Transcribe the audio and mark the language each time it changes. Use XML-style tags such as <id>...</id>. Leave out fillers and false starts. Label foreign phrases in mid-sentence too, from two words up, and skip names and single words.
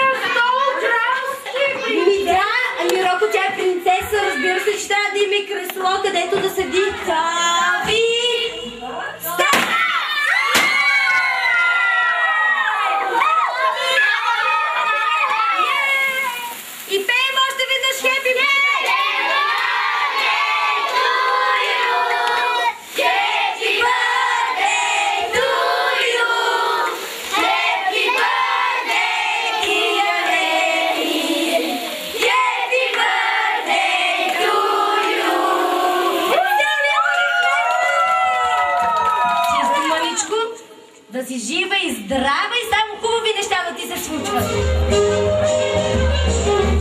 <bg>Ами Роко, тя е принцеса, разбира се, че трябва да има и кресло, където да седи. Тави! И пеем още веднъж</bg> <en>Happy Birthday! Happy birthday to you! Happy birthday, dear Eddie! Happy birthday to you!</en> <bg>Да си жива и здрава и само хубави неща да ти се случват.</bg>